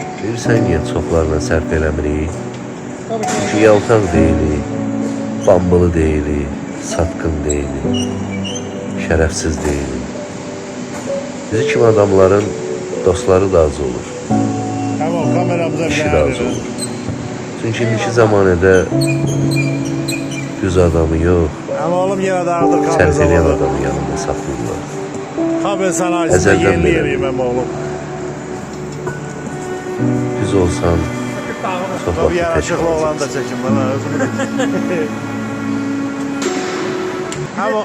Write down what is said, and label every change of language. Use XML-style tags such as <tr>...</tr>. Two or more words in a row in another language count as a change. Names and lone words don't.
<az>Bilirsən niyə çoxlarına sərf eləmirik? Çünki yaltaq deyilik, bambılı deyilik, satqın deyilik, şərəfsiz deyilik. Bizi kimi adamların dostları da az olur,</az> <tr>Tamam, kameramıza</tr> <az>işi də az olur. Çünki indiki zamanədə düz adamı yox,</az> <tr>Ama oğlum yine de ağırdır</tr> <az>sərf</az> <tr>kahve</tr> <az>eləyən zamanı. adamı yanında saxlayırlar.</az> <tr>Kahve sanayisinde Ezelden yeni beri. yeriyim hem oğlum.</tr> <az>Düz olsan çox</az> <tr>Tabii</tr> <az>vaxt</az> <tr>yaraşıklı</tr> <az>tək</az> <tr>olan da</tr> <az>qalacaqsan.</az> <tr>çekin bana özümü. Ama</tr>